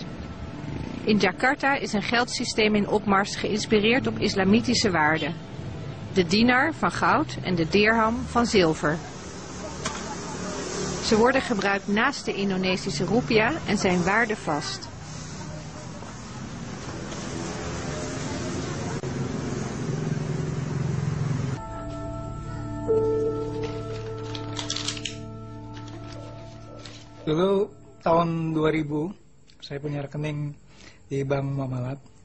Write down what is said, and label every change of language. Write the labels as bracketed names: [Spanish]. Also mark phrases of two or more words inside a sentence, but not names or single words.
[Dutch] In Jakarta is een geldsysteem in opmars geïnspireerd op islamitische waarden. De dinar van goud en de dirham van zilver. Ze worden gebruikt naast de Indonesische roepia en zijn waardevast. [Indonesian] Dulu tahun 2000 saya punya rekening di Bank Muamalat.